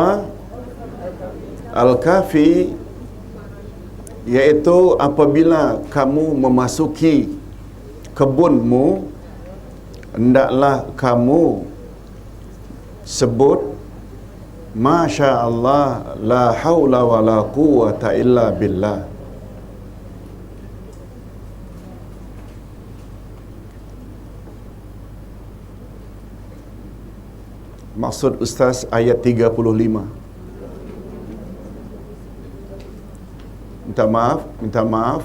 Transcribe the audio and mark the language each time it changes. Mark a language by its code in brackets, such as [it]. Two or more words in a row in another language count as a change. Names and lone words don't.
[ms] Al-Kahfi, iaitu apabila kamu memasuki kebunmu, hendaklah kamu sebut [ar] ما شاء الله, لا حول ولا قوة إلا بالله. [ms] Maksud Ustaz ayat 35. Minta maaf.